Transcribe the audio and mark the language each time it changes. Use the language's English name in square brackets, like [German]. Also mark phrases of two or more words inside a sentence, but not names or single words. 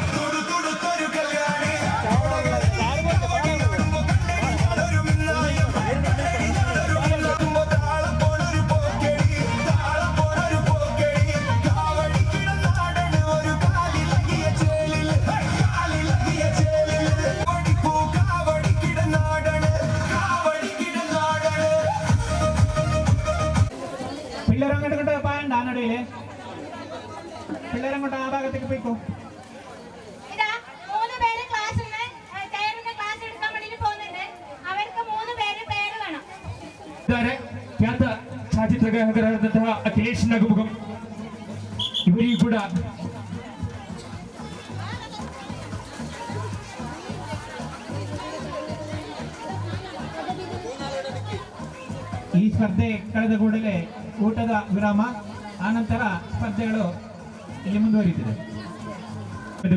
[Malayalam] താളം പോണൊരു പോക്കടി കാവടിക്കിടനാടണ് ഒരു കാലിലകിയ ചേലിൽ കൊടിപ്പൂ കാവടിക്കിടനാടണ് പിള്ളേരങ്ങോട്ട് പായണ്ട ആ നടുവില് പിള്ളേരങ്ങോട്ട് ആ ഭാഗത്തേക്ക് പോയിക്കോ. [Kannada] ಖ್ಯಾತ ಛಾಯಾಚಿತ್ರಗ್ರಾಹಕರಾದಂತಹ ಅಖಿಲೇಶ್ ನಗುಮುಖಂ ಇವರಿಗೂ ಕೂಡ ಈ ಸ್ಪರ್ಧೆ ಕಳೆದ ಕೂಡಲೇ ಊಟದ ವಿರಾಮ, ಆನಂತರ ಸ್ಪರ್ಧೆಗಳು ಇಲ್ಲಿ ಮುಂದುವರಿಯುತ್ತದೆ.